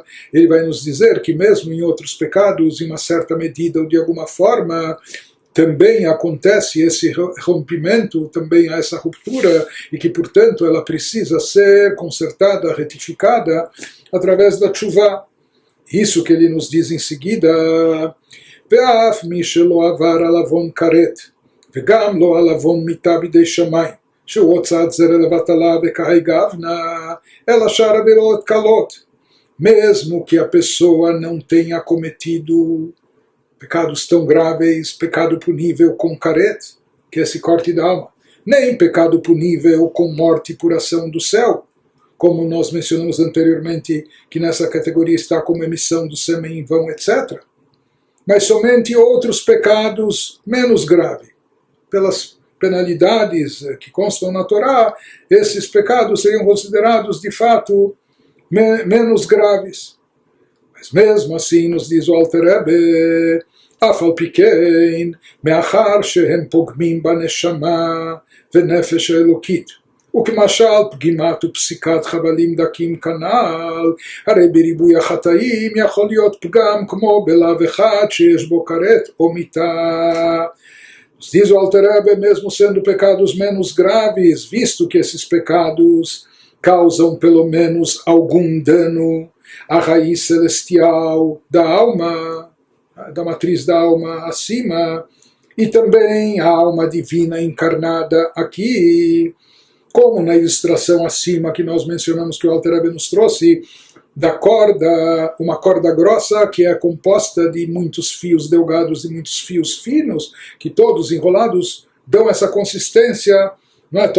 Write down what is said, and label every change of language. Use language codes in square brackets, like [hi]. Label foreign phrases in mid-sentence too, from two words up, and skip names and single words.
[pt] Ele vai nos dizer que mesmo em outros pecados, em uma certa medida ou de alguma forma, também acontece esse rompimento, também há essa ruptura, e que, portanto, ela precisa ser consertada, retificada, através da Teshuvah. Isso que ele nos diz em seguida, [he] ואף מי שלא עבר על עון כרת, וגם לא על עון מיתה בידי שמים, שהוא הוצאת זרע לבטלה וקהי גבנה, אלא שאר עבירות קלות. [pt] Mesmo que a pessoa não tenha cometido pecados tão graves, pecado punível com karet, que é esse corte da alma, nem pecado punível com morte por ação do céu, como nós mencionamos anteriormente, que nessa categoria está como emissão do sêmen em vão, etc. Mas somente outros pecados menos graves, pelas penalidades que constam na Torá, esses pecados seriam considerados de fato menos graves. Mas mesmo assim, nos diz o Alter Rebbe, [he] אף על פי כן, מאחר שהם פוגמים בנשמה ונפש האלוקית, וכמשל פגימת ופסיקת חבלים דקים כנ"ל, הרי בריבוי החטאים יכול להיות פגם כמו בלאו אחד שיש בו כרת או מיתה. [pt] Diz o Alter Rebbe, mesmo sendo pecados menos graves, visto que esses pecados causam pelo menos algum dano à raiz celestial da alma, da matriz da alma acima, e também a alma divina encarnada aqui, como na ilustração acima que nós mencionamos, que o Alter Rebbe nos trouxe, da corda, uma corda grossa que é composta de muitos fios delgados e muitos fios finos, que todos enrolados dão essa consistência, não é?